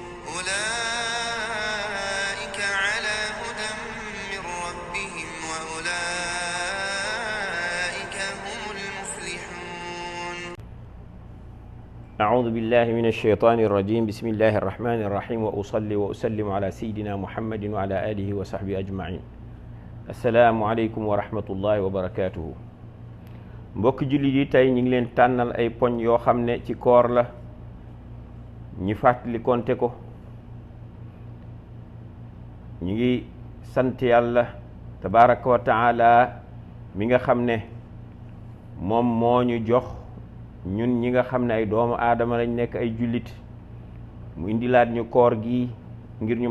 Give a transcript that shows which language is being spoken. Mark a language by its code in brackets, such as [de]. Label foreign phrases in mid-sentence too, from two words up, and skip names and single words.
[ar] أولئك على هدى من ربهم وأولئك هم المفلحون. أعوذ بالله من الشيطان الرجيم. بسم الله الرحمن الرحيم. وأصلي وأسلم على سيدنا محمد وعلى آله وصحبه أجمعين. السلام عليكم ورحمة الله وبركاته. [wo] mbokki jullit yi tey ñu ngi leen tànnal ay poñ yoo xam ne ci koor la ñi fàttali konte ko. ñu ngi sant yàlla [ar] تبارك وتعالى [wo] mi nga xam ne moom moo ñu jox ñun ñi nga xam ne ay doomu aadama lañ nekk ay jullit mu indilaat ñu koor gi ngir ñu